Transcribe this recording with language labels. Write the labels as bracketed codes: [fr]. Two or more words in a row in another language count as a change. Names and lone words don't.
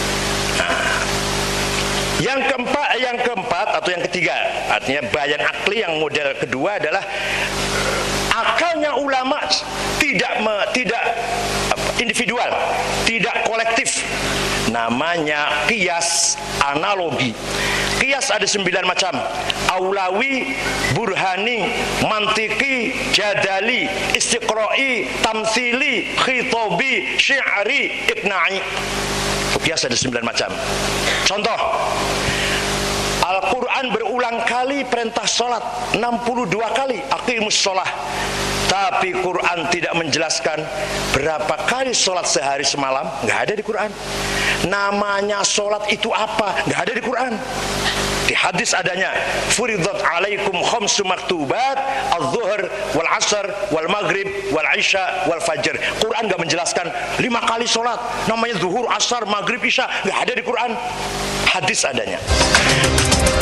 [id] Yang keempat atau yang ketiga, artinya bayan akli, yang model kedua adalah akalnya ulama tidak individual, tidak kolektif. Namanya qiyas, analogi. Qiyas ada 9 macam: [ar] أولوي، برهاني، منطقي، جدلي، استقرائي، تمثيلي، خطابي، شعري، إقناعي. [id] Qiyas ada 9 macam. Contoh, Al-Quran berulang kali perintah sholat, 62 kali [ar] أقيموا الصلاة. [id] Tapi Quran tidak menjelaskan berapa kali sholat sehari semalam, nggak ada di Quran. Namanya sholat itu apa, nggak ada di Quran. Di hadis adanya, [ar] فرضت عليكم خمس مكتوبات، الظهر والعصر والمغرب والعشاء والفجر. [id] Quran nggak menjelaskan 5 kali sholat, namanya zuhur, asar, maghrib, isya, nggak ada di Quran. Hadis adanya.